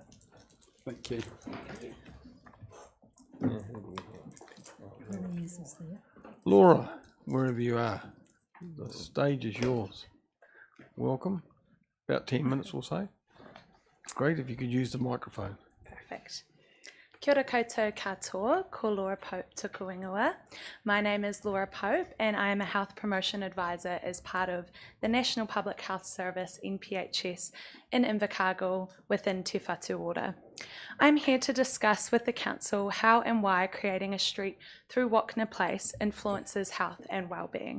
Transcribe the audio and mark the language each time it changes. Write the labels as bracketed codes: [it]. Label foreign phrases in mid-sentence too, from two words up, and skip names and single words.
[en] Thank you. Laura, wherever you are, the stage is yours. Welcome. About 10 minutes or so. Great if you could use the microphone. Perfect. [mi] Kia ora koutou katoa, ko Laura Pope tuku ingoa. [en] My name is Laura Pope and I am a Health Promotion Advisor as part of the National Public Health Service NPHS in Invercargill within Te Whatu Ora. I'm here to discuss with the Council how and why creating a street through Wakna Place influences health and wellbeing.